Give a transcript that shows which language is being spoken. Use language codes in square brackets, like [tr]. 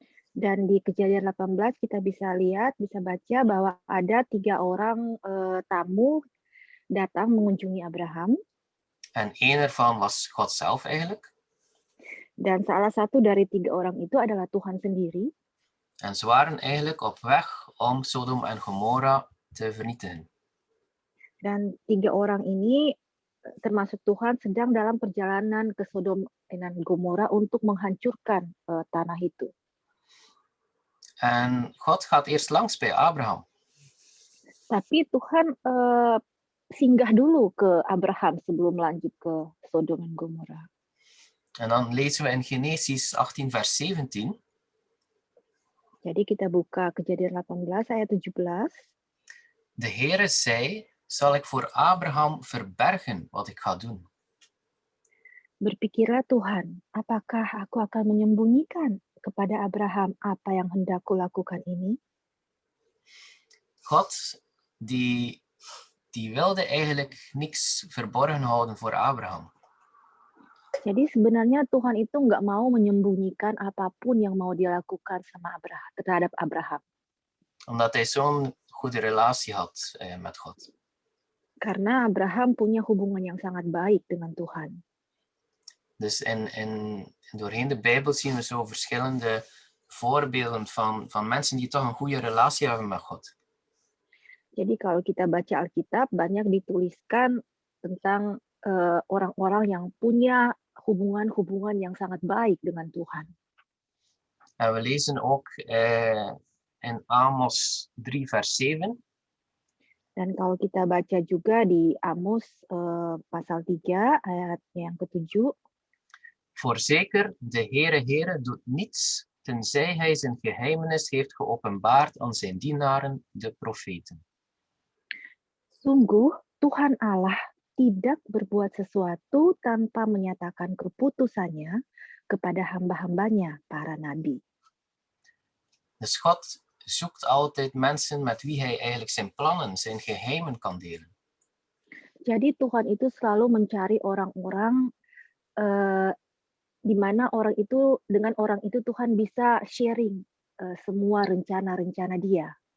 [id] Dan di Kejadian 18 kita bisa baca bahwa ada 3 orang tamu datang mengunjungi Abraham. [nl] En één ervan was God zelf eigenlijk. [id] Dan salah satu dari 3 orang itu adalah Tuhan sendiri. [nl] En ze waren eigenlijk op weg om Sodom en Gomorra te vernietigen. [id] Dan 3 orang ini termasuk Tuhan sedang dalam perjalanan ke Sodom dan Gomora untuk menghancurkan tanah itu. [nl] En God gaat eerst langs bij Abraham. [id] Tapi Tuhan singgah dulu ke Abraham sebelum lanjut ke Sodom dan Gomora. [nl] En dan lezen we in Genesis 18 vers 17. [id] Jadi kita buka Kejadian 18 ayat 17. [nl] De Heere zei, zal ik voor Abraham verbergen wat ik ga doen? [id] Berpikirlah Tuhan, apakah aku akan menyembunyikan kepada Abraham apa yang hendak kulakukan ini? [nl] God, die wilde eigenlijk niks verborgen houden voor Abraham. [id] Jadi sebenarnya Tuhan itu nggak mau menyembunyikan apapun yang mau dilakukan sama terhadap Abraham. [nl] Omdat hij zo'n goede relatie had met God. [id] Karena Abraham punya hubungan yang sangat baik dengan Tuhan. [nl] Dus doorheen de Bijbel zien we zo verschillende voorbeelden van mensen die toch een goede relatie hebben met God. [id] Jadi kalau kita baca Alkitab, banyak dituliskan tentang orang-orang yang punya hubungan-hubungan yang sangat baik dengan Tuhan. [nl] En we lezen ook in Amos 3 vers 7. [id] Dan kalau kita baca juga di Amos pasal 3 ayat yang ke-7. [nl] Voorzeker, de Heere doet niets, tenzij hij zijn geheimenis heeft geopenbaard aan zijn dienaren, de profeten. [id] Sungguh, Tuhan Allah tidak berbuat sesuatu tanpa menyatakan keputusannya kepada hamba-hambanya, para nabi. [nl] Dus God zoekt altijd mensen met wie hij eigenlijk zijn plannen, zijn geheimen kan delen. [id] Jadi Tuhan itu selalu mencari orang-orang di mana dengan orang itu Tuhan bisa sharing semua rencana-rencana dia.